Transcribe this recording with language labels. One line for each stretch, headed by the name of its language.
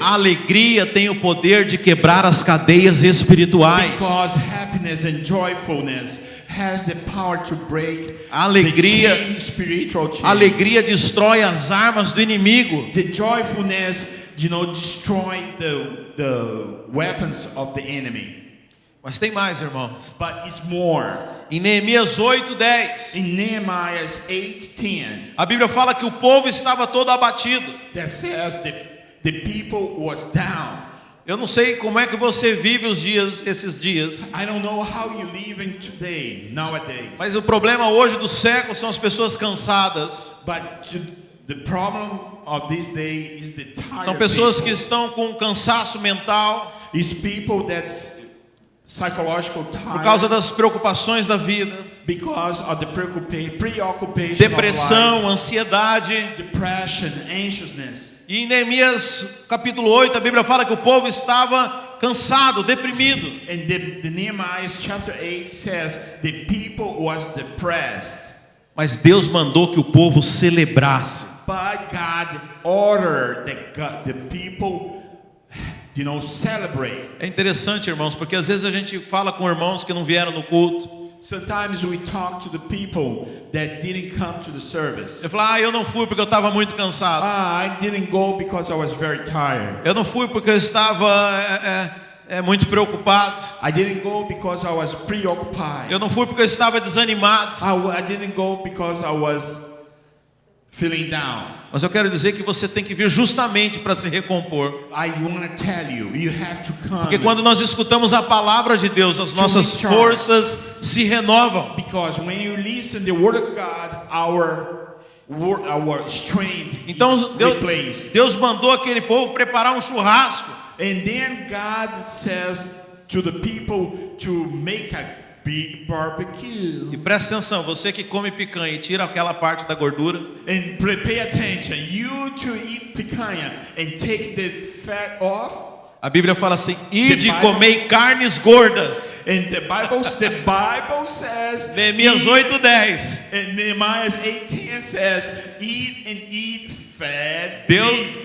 Portuguese: a alegria tem o poder de quebrar as cadeias espirituais.
English: Because happiness and joyfulness has the power to break
Portuguese: Alegria-
English: the chain, spiritual chain.
Portuguese: A alegria destrói as armas do inimigo.
English: The joyfulness, destroy the weapons of the enemy.
Portuguese: Mas tem mais, irmãos.
English: But it's more.
Portuguese: Em Neemias 8:10,
English: In Nehemiah 8:10,
Portuguese: a Bíblia fala que o povo estava todo abatido.
English: that says that the people was down.
Portuguese: Eu não sei como é que você vive esses dias.
English: I don't know how you live in today, nowadays.
Portuguese: Mas o problema hoje do século são as pessoas cansadas.
English: The problem of this day is the tired
Portuguese: São pessoas que
English: people.
Portuguese: estão com cansaço mental
English: It's people that's psychological tired
Portuguese: por causa das preocupações da vida,
English: because of the preoccupation
Portuguese: depressão,
English: of life,
Portuguese: ansiedade.
English: depression, anxiousness.
Portuguese: E em Neemias capítulo 8, a Bíblia fala que o povo estava cansado, deprimido.
English: And the Nehemiah chapter 8 says the people was depressed.
Portuguese: Mas Deus mandou que o povo celebrasse.
English: But God ordered that the people, celebrate.
Portuguese: É interessante, irmãos, porque às vezes a gente fala com irmãos que não vieram no culto.
English: Sometimes we talk to the people that didn't come to the service.
Portuguese: Ele fala: eu não fui porque eu estava muito cansado.
English: I didn't go because I was very tired.
Portuguese: Eu não fui porque eu estava muito preocupado.
English: I didn't go because I was preoccupied.
Portuguese: Eu não fui porque eu estava desanimado.
English: I didn't go because I was feeling down.
Portuguese: Mas eu quero dizer que você tem que vir justamente para se recompor.
English: I want to tell you, you have to come.
Portuguese: Porque quando nós escutamos a palavra de Deus, as nossas forças se renovam.
English: Because when you listen the word of God, our strength
Portuguese: Então
English: is replaced.
Portuguese: Deus mandou aquele povo preparar um churrasco.
English: And then God says to the people to make a big barbecue.
Portuguese: E presta atenção, você que come picanha e tira aquela parte da gordura.
English: And pay attention, you to eat picanha and take the fat off.
Portuguese: A Bíblia fala assim: ide e comei carnes gordas.
English: And the Bible says,
Portuguese: Neemias 8:10.
English: and Nehemiah 8:10 says, eat fat meat.